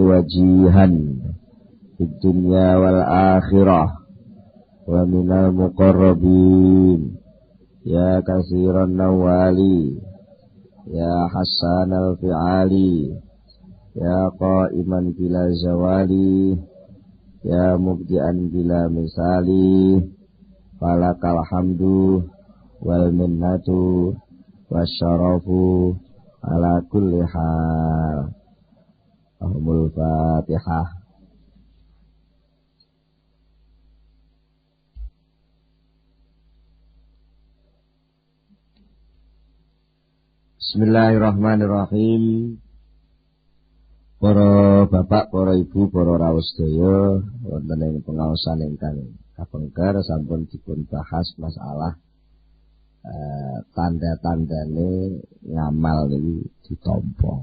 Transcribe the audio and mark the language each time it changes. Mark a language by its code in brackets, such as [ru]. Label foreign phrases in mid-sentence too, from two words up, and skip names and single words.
[ar] وجيها في الدنيا والآخرة ومن المقربين يا كثير النوال يا حسن الفعال يا قائما بلا زوال يا مبدئا بلا مثال فلك الحمد والمنة والشرف على كل حال. Ahmul Fatihah. بسم الله الرحمن الرحيم. [jv] Para bapak, para ibu, para rawuh sedaya, wonten ing pengaosan ingkang kapengker sampun dipun bahas masalah tanda-tandane ngamal niki ditampa.